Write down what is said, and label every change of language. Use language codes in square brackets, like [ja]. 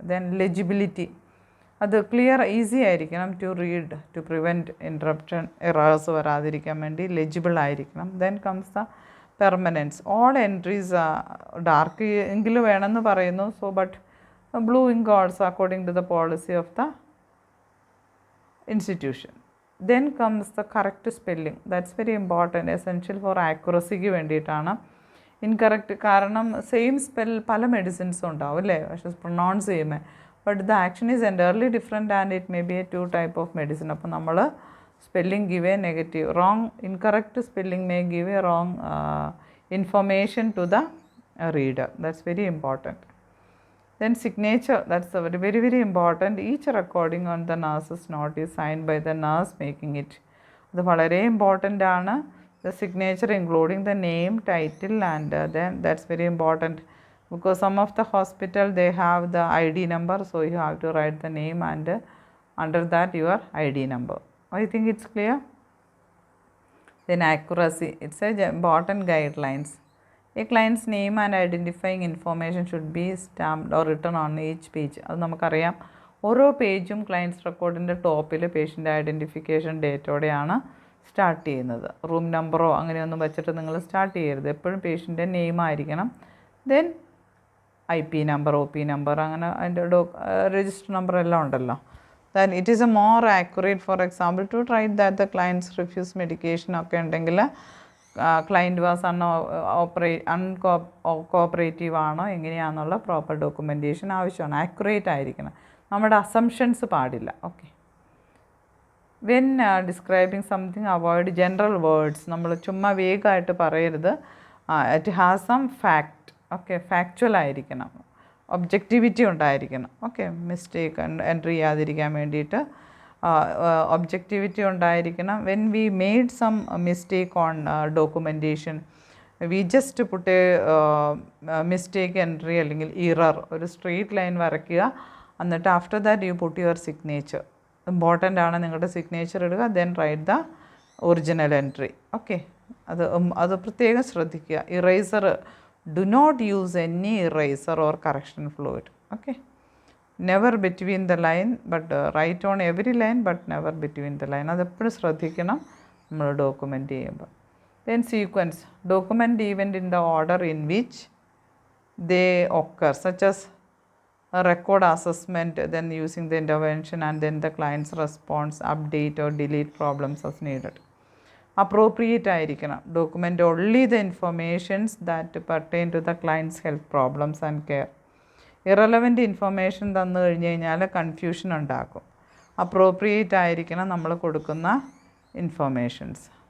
[en] then legibility, അത് clear easy ആയിരിക്കണം to read, to prevent interruption errors [ml] വരാതിരിക്കാൻ വേണ്ടി ലെജിബിൾ ആയിരിക്കണം. [en] Then comes the permanence. All entries dark [ml] എങ്കിലും വേണമെന്ന് പറയുന്നു. [en] So but blue ink also according to the policy of the institution. Then comes the correct spelling. That's very important, essential for accuracyക്ക് വേണ്ടിയിട്ടാണ്. Incorrect കാരണം same spell പല മെഡിസിൻസും ഉണ്ടാവും അല്ലേ, [ml] പക്ഷേ pronounce ചെയ്യുമ്പോൾ [en] But the action is entirely different and it may be a 2 type of medicine. അപ്പോൾ നമ്മൾ spelling give a negative, wrong incorrect spelling may give a wrong information to the reader. That's very important. Then signature, that's very very very important. Each recording on the nurse's note is signed by the nurse making it. [ml] അത് വളരെ important ആണ്. [en] The signature including the name, title and then that's very important because some of the hospital they have the ID number, so you have to write the name and under that your ID number. I think it's clear. Then accuracy, it's a important guidelines. A client's name and identifying information should be stamped or written on each page. [ml] അത് നമുക്കറിയാം, ഓരോ പേജും clients റെക്കോർഡിൻ്റെ ടോപ്പിൽ patient identification ഡേറ്റോടെയാണ് start ചെയ്യുന്നത്. Room നമ്പറോ അങ്ങനെയൊന്നും വെച്ചിട്ട് നിങ്ങൾ സ്റ്റാർട്ട് ചെയ്യരുത്. എപ്പോഴും പേഷ്യൻ്റെ നെയിം ആയിരിക്കണം. Then IP number, OP number, അങ്ങനെ അതിൻ്റെ രജിസ്റ്റർ നമ്പർ എല്ലാം ഉണ്ടല്ലോ. [en] Then it is a more accurate, for example, to write that the clients refuse medication ഒക്കെ ഉണ്ടെങ്കിൽ client was uncooperative [ml] ആണോ എങ്ങനെയാണെന്നുള്ള പ്രോപ്പർ ഡോക്യുമെൻറ്റേഷൻ ആവശ്യമാണ്. ആക്യുറേറ്റ് ആയിരിക്കണം, നമ്മുടെ അസംഷൻസ് പാടില്ല. [en] Okay. When describing something avoid general words. [ml] നമ്മൾ ചുമ്മാ വേഗമായിട്ട് പറയരുത്. It has some fact. Okay, factual ആയിരിക്കണം, ഒബ്ജക്റ്റിവിറ്റി ഉണ്ടായിരിക്കണം. ഓക്കെ, മിസ്റ്റേക്ക് എൻട്രി ചെയ്യാതിരിക്കാൻ വേണ്ടിയിട്ട് ഒബ്ജക്റ്റിവിറ്റി ഉണ്ടായിരിക്കണം. [en] when we made some mistake on documentation, we just put mistake entry [ml] അല്ലെങ്കിൽ ഇറർ, ഒരു സ്ട്രെയിറ്റ് ലൈൻ വരയ്ക്കുക. [en] എന്നിട്ട് after that you put your signature. [ml] Important ആണ് നിങ്ങളുടെ സിഗ്നേച്ചർ ഇടുക. [en] Then write the original entry. Okay, [ml] അത് പ്രത്യേകം ശ്രദ്ധിക്കുക. [en] Eraser, do not use any eraser or correction fluid. Okay, never between the line, but write on every line, but never between the line. [ml] അതെപ്പോഴും ശ്രദ്ധിക്കണം നമ്മൾ document ചെയ്യുമ്പോൾ. [en] Then sequence, document event in the order in which they occur, such as a record assessment, then using the intervention, and then the client's response, update or delete problems as needed. Appropriate ആയിരിക്കണം. Document only the informations that pertain to the client's health problems and care. [ml] Irrelevant information തന്നു കഴിഞ്ഞ് കഴിഞ്ഞാൽ confusion ഉണ്ടാക്കും. Appropriate ആയിരിക്കണം നമ്മൾ കൊടുക്കുന്ന informations.